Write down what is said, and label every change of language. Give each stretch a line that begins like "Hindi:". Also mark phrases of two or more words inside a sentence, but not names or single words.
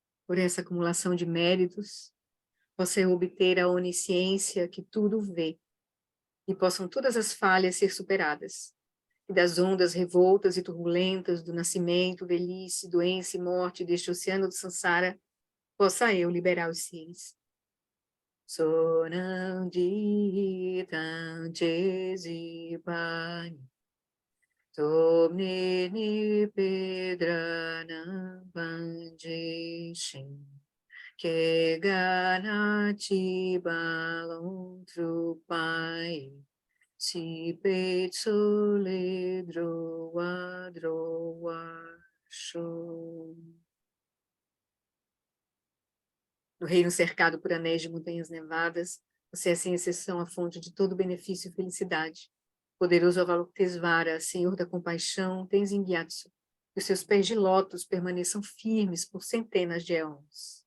Portuguese: por essa acumulação de méritos, possa eu obter a onisciência que tudo vê, e possam todas as falhas ser superadas, e das ondas revoltas e turbulentas do nascimento, velhice, doença e morte deste oceano do Sansara, possa eu liberar os seres. Sonanditam Chesipani Tomnini Pedranam Panjishin Keganati Balon Trupai Si Petsole Droa Droa Show. No reino cercado por anéis de montanhas nevadas, você é sem exceção a fonte de todo benefício e felicidade. Poderoso Avalokitesvara, Senhor da compaixão, Tenzin Gyatso, que os seus pés de lótus permaneçam firmes por centenas de éons.